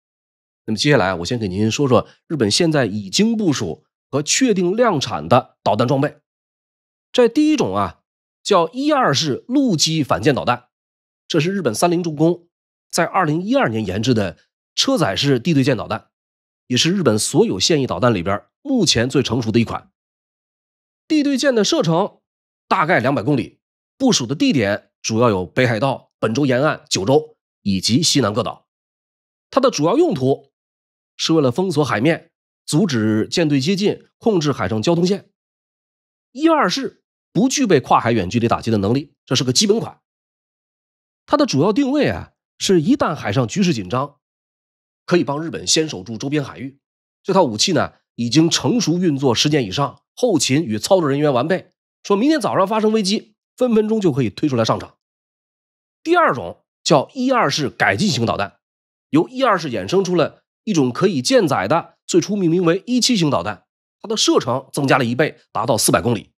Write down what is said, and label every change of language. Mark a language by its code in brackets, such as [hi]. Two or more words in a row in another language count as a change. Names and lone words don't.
[zh] 那麼接下來我先給您說說日本現在已經部署和確定量產的導彈裝備。這第一種叫1·2式陸基反艦導彈，這是日本三菱重工在2012年研制的車載式地對艦導彈，也是日本所有現役導彈裡邊目前最成熟的一款。地對艦的射程大概200公里，部署的地點主要有北海道、本州沿岸、九州以及西南各島。它的主要用途是为了封锁海面，阻止艦隊接近，控制海上交通線。1·2式不具備跨海遠距離打擊的能力，這是個基本款。它的主要定位是一旦海上局勢緊張，可以幫日本先守住周邊海域。這套武器呢，已經成熟運作10年以上，後勤與操作人員完備，說明天早上發生危機，分分鐘就可以推出來上場。第二種叫1·2式改進型導彈，由1·2式衍生出了一種可以艦載的，最初命名為1·7型導彈，它的射程增加了1倍，達到400公里。